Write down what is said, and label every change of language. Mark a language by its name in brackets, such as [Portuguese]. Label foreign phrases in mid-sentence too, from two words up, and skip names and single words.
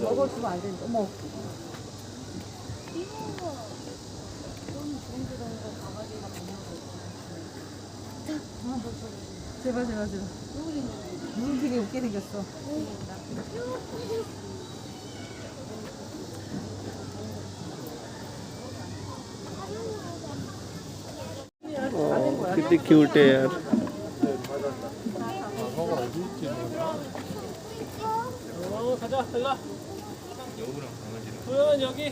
[Korean] 먹어주면 안 된다. 어머. 제발. 눈 되게 웃게 생겼어. [Hindi] कितनी क्यूट है यार। [Korean] 가자, 일로. 도현 여기.